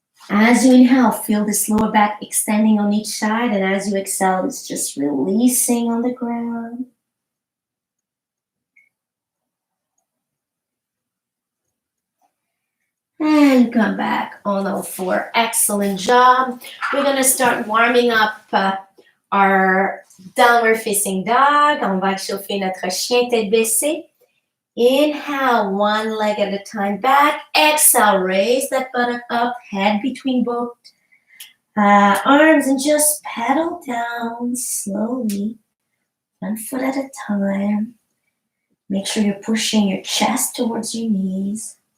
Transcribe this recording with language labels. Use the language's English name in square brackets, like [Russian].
[English] As you inhale, feel this lower back extending on each side, and as you exhale, it's just releasing on the ground. And come back on all four. Excellent job. We're going to start warming up our downward facing dog. [French] On va chauffer notre chien tête baissée. [English] Inhale, one leg at a time back. Exhale, raise that buttock up, head between both arms, and just pedal down slowly, one foot at a time. Make sure you're pushing your chest towards your knees.